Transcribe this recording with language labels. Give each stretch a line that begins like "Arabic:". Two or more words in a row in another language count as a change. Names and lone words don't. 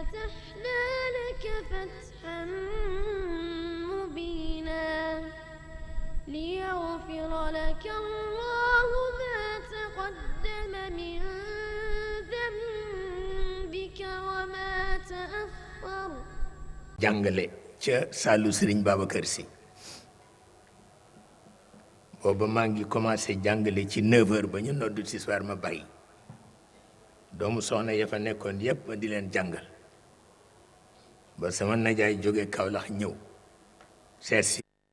Arabic: ففتحنا لك فتحا مبينا ليغفر لك الله ما تقدم من ذنبك وما تأخر.
Wolof: jàngale ca saalu Sëriñ Babacar Si booba maa ngi commencé jàngale ci 9h ba ñu noddu tisbaar ma bàyyi doomu soxna ya fa nekkoon yépp ma di leen jàngal ba sama najaay jóge Kaolack ñëw seet si